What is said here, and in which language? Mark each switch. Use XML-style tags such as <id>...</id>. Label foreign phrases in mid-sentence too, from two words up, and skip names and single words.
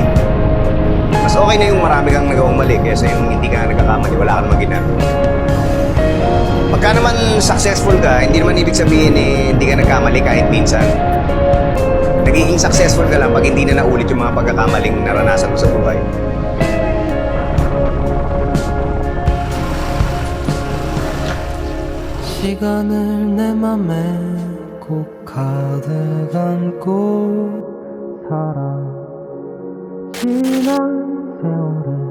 <tl>Mas okay na yung marami kang nagawang mali kaysa yung hindi ka nagkakamali, wala ka naman ginagawa. Pagka naman successful ka, hindi naman ibig sabihin eh, hindi ka nagkamali kahit minsan. Nagiging successful ka lang pag hindi na naulit yung mga pagkakamaling naranasan mo sa buhay.</tl> <ko>시간을 내 맘에 꼭 가득 안고 살아 지난 세월에</ko>